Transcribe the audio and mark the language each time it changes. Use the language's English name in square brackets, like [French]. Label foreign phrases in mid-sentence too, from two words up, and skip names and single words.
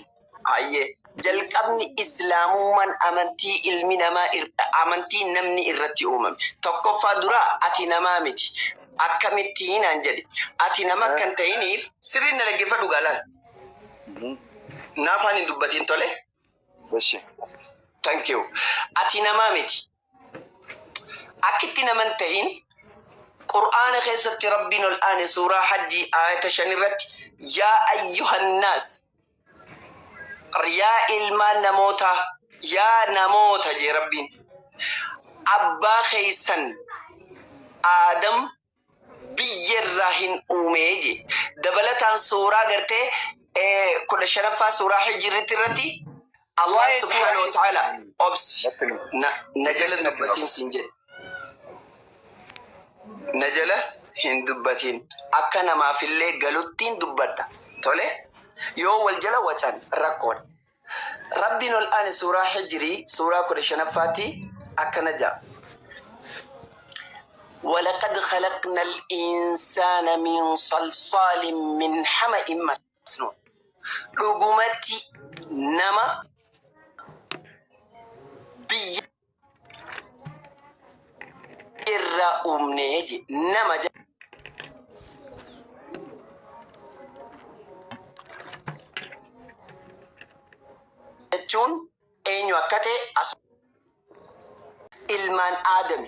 [Oromo] Hayyee jalqabni islaamummaan amantii ilmi namaa amantii namni irratti uumame. Tokkoffaa dura ati namaa miti. Akkamittiin aan jedhe ati nama kan ta'iniif sirriin na dhaggeeffadhu gaalaan. Naafaan hin dubbatiin tole. [English] Thank you. [Oromo] Ati namaa miti. Akkitti naman ta'in Qur'aana keessatti Rabbiin ol aane suuraa Hajjii ayata 5 irratti [Arabic] يا أيها الناس [Oromo] yaa ilmaan namoota yaa namoota jee Rabbiin abbaa keeysan Aadam biyyarraa hin uumee je dabalataan suuraa gartee 15ffaa suuraa Hijriitti irratti [Arabic] الله سبحانه وتعالى [Oromo] obsi najala dubbatiin siin jedhe najala hin dubbatiin akka namaafillee galuttiin dubbadha tole yoo wal jala wacan rakkoon Rabbiin ol aane suuraa Hijrii suuraa 15ffaatti akkana jaa [Arabic] ولقد خلقنا الإنسان من صلصال من حمأ مسنون لقمتي نما [Oromo] irraa uumnee je nama jechuun eenyu akka ta'e ilmaan Aadami.